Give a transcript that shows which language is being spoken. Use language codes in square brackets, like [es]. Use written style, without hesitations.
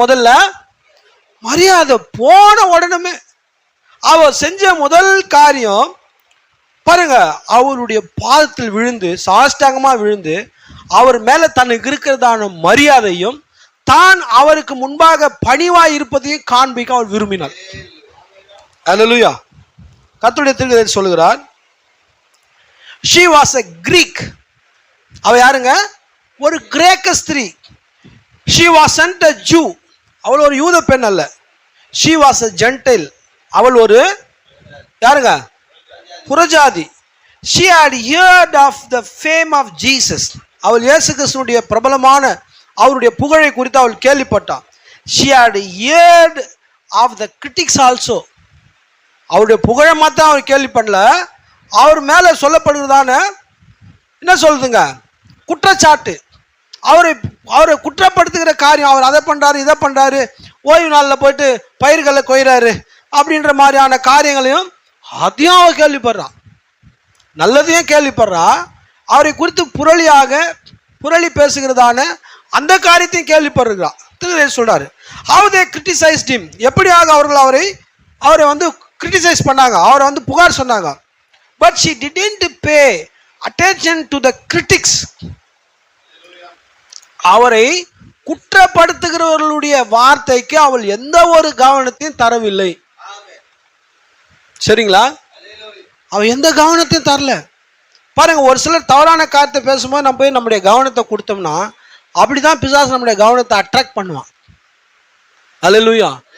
[ta] முதல்ல மரியாதை. போன உடனே அவர் செஞ்ச முதல் காரியம் பாருங்க, அவருடைய பாதத்தில் விழுந்து சாஷ்டாங்கமா விழுந்து அவர் மேல தனக்கு இருக்கிறதான மரியாதையும் தான் அவருக்கு முன்பாக பணிவாய் இருப்பதையும் காண்பிக்க அவர் விரும்பினார். அல்லேலூயா. கர்த்தருடைய தீர்க்கதரிசி சொல்லுகிறார், [en] she was a Greek. [ta] அவ யாருங்க? ஒரு கிரேக்க ஸ்திரீ. [en] she wasn't a Jew. [ta] அவள் ஒரு யூத பெண் அல்ல. [en] she was a Gentile. [ta] அவள் ஒரு யாருங்க? புறஜாதி. [en] she had heard of the fame of Jesus. [ta] அவள் இயேசு கிறிஸ்துவுடைய பிரபலமான அவருடைய புகழை குறித்து அவள் கேள்விப்பட்டாள். [en] she had heard of the critics also. [ta] அவருடைய புகழை மாத்திரம் அவள் கேள்வி பண்ணல, அவர் மேல சொல்லப்படுகிறதான என்ன சொல்லுதுங்க? குற்றச்சாட்டு. அவரை குற்றப்படுத்துகிற காரியம், அவர் அதை பண்றாரு இதை பண்றாரு, ஓய்வு நாளில் போயிட்டு பயிர்களை கொய்றாரு அப்படின்ற மாதிரியான காரியங்களையும் அதையும் அவர் கேள்விப்படுறான். நல்லதையும் கேள்விப்படுறா. அவரை குறித்து புரளி பேசுகிறதான அந்த காரியத்தையும் கேள்விப்படுகிறார். திருநெல் சொல்றாரு, [en] how they criticized him. [ta] எப்படியாக அவர்கள் அவரை வந்து கிரிட்டிசைஸ் பண்ணாங்க, அவரை வந்து புகார் சொன்னாங்க. [en] But she didn't pay attention to the critics. [ta] அவரை குற்றப்படுத்துகிறவர்களுடைய வார்த்தைக்கு அவள் எந்த ஒரு கவனத்தையும் தரவில்லை. சரிங்களா? அவள் எந்த கவனத்தையும் தரல. பாருங்க, ஒரு சிலர் தவறான காரியத்தை பேசும்போது நம்ம போய் நம்முடைய கவனத்தை கொடுத்தோம்னா அப்படிதான் பிசாசு நம்முடைய கவனத்தை அட்ராக்ட் பண்ணுவான். அல்லேலூயா.